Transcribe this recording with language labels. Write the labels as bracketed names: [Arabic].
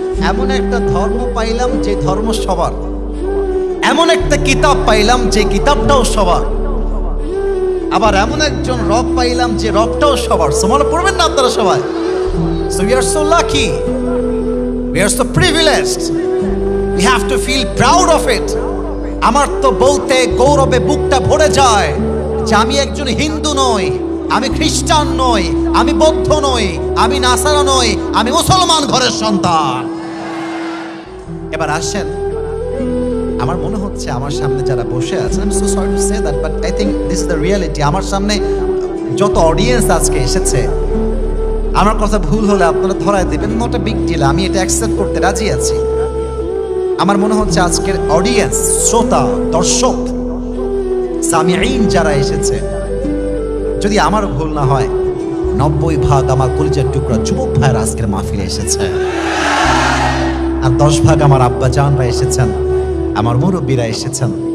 [Bangla] এমন একটা ধর্ম পাইলাম যে ধর্ম সবার, এমন একটা কিতাব পাইলাম যে কিতাবটাও সবার, আবার এমন একজন রব পাইলাম যে রবটাও সবার। সুবহানাল্লাহ পড়বেন না আপনারা সবাই? [English] So we are so lucky, We are so privileged. We have to feel proud of it. [Bangla] আমার তো বলতে গৌরবে বুকটা ভরে যায় যে আমি একজন হিন্দু নই, আমি খ্রিস্টান নই, আমি বৌদ্ধ নই, আমি নাসারা নই, আমি মুসলমান ঘরের সন্তান। এবার আসেন, আমার মনে হচ্ছে আমার সামনে যারা বসে আছেন, [English] I'm so sorry to say that, but I think this is the reality. [Bangla] আমার সামনে যত অডিয়েন্স আজকে এসেছে, আমার কথা ভুল হলে আপনারা ধরায় দেবেন, [English] not a big deal, [Bangla] আমি এটা অ্যাকসেপ্ট করতে রাজি আছি। আমার মনে হচ্ছে আজকের অডিয়েন্স, শ্রোতা, দর্শক, সামিঈন যারা এসেছে, যদি আমার ভুল না হয় 90% আমার কলিজার টুকরা যুবক ভাইয়েরা আজকের মাহফিলে এসেছে, আর 10% আমার আব্বা জানরা এসেছেন, আমার মুরব্বীরা এসেছেন।